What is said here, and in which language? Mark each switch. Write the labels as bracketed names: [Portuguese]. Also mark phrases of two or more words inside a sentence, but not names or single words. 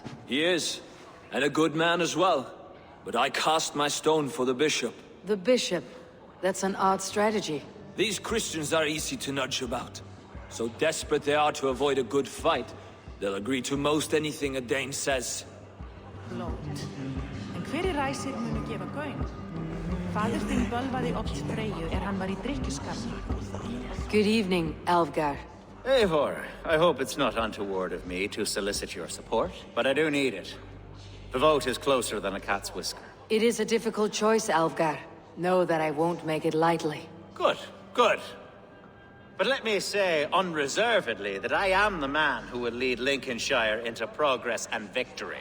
[English] He is, and a good man as well. But I cast my stone for the bishop. The bishop? That's an odd strategy. These Christians are easy to nudge about. So desperate they are to avoid a good fight, they'll agree to most anything a Dane says. [Icelandic] Lót. En hverir ræsir munu gefa gaum? Faðir þinn bölvaði oft Freyju hann var í drykkjuskap. [English] Good evening, Alfgar. Eivor, I hope it's not untoward of me to solicit your support, but I do need it. The vote is closer than a cat's whisker. It is a difficult choice, Alfgar. Know that I won't make it lightly. Good, good. But let me say unreservedly that I am the man who will lead Lincolnshire into progress and victory.